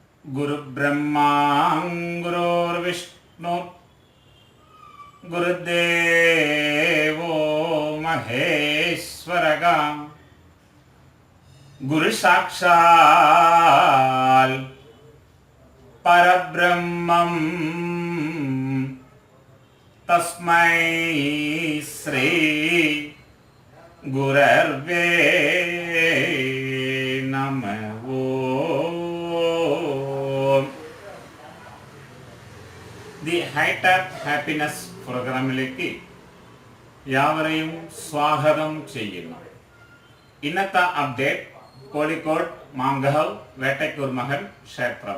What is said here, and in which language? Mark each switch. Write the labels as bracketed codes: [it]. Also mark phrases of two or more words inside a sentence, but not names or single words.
[sa] गुरुब्रह्मा गुरुर्विष्णु गुरुदेवो महेश्वरः गुरुसाक्षात् परब्रह्मं तस्मै श्री गुरवे नमः। [ml] ദി ഹൈറ്റ് ആപ്പ് ഹാപ്പിനെസ് പ്രോഗ്രാമിലേക്ക് യാവരെയും സ്വാഗതം ചെയ്യുന്നു. ഇന്നത്തെ അപ്ഡേറ്റ് കോഴിക്കോട് മാങ്കഹവ് വേട്ടയ്ക്കൂർ മഹൽ ക്ഷേത്രം.